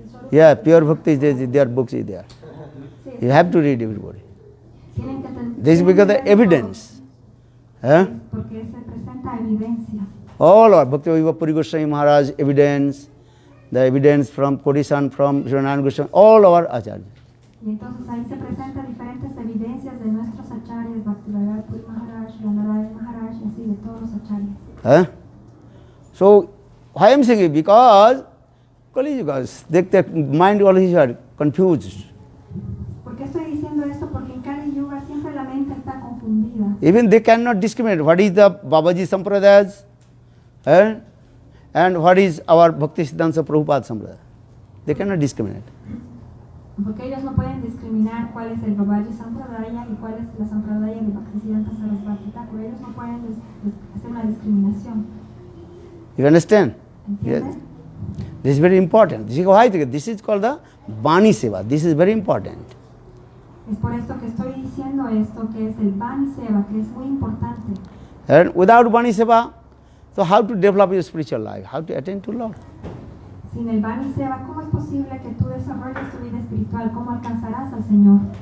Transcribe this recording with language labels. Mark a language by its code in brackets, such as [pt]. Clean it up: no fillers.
[en] Yeah, Pure Bhakti is there, their books is there. You have to read everybody. This is because the evidence. [es] Porque se presenta evidencia. [en] All our Bhakti Puri Goswami Maharaj evidence, the evidence from Kodishan, from Srinarayan Goswami, all our acharyas. [es] Y entonces ahí se presentan diferentes evidencias de nuestros acharyas, Bhaktivedanta Puri Maharaj, Srinarayan Maharaj, y así de todos los acharyas. [en] So, why I am saying it? Because Kali Yuga, their mind always are confused. [es] ¿Por qué estoy diciendo esto? Porque en Kali Yuga siempre la mente está confundida. [en] Even they cannot discriminate what is the Babaji Sampradayas and what is our Bhakti Siddhanta Prabhupada Sampradaya. They cannot discriminate. [es] Porque ellos no pueden discriminar cuál es el Babaji Sampradaya y cuál es la Sampradaya de Bhaktisiddhanta Sarasvati Thakur. Ellos no pueden hacer una discriminación. [en] You understand? [es] ¿Entiendes? [en] Yes. This is very important. This is called the Bani Seva. This is very important. [es] Es por esto que estoy diciendo esto, que es el Bani Seva, que es muy importante. [en] And without Bani Seva, so how to develop your spiritual life? How to attend to Lord? [es] Sin el Bani Seva, ¿cómo es posible que tú desarrolles tu vida espiritual? ¿Cómo alcanzarás al Señor?